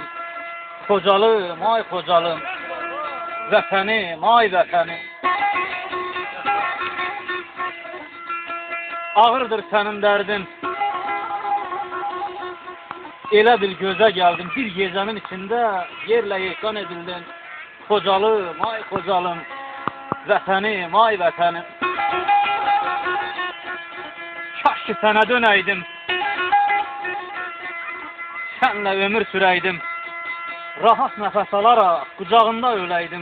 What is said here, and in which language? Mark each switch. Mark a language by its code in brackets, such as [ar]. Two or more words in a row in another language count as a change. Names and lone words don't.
[az] Kocalım, ay kocalım. Vətənim, ay vətənim. [tr] Ağırdır senin derdin. Elə bir göze geldim, bir gecenin içinde yerle yeksan edildin. [az] Kocalım, ay kocalım. Vətənim, ay vətənim. Kaş ki sənə dönəydim. Sənlə ömür sürəydim. Rahat nəfəs alaraq qucağında öləydim.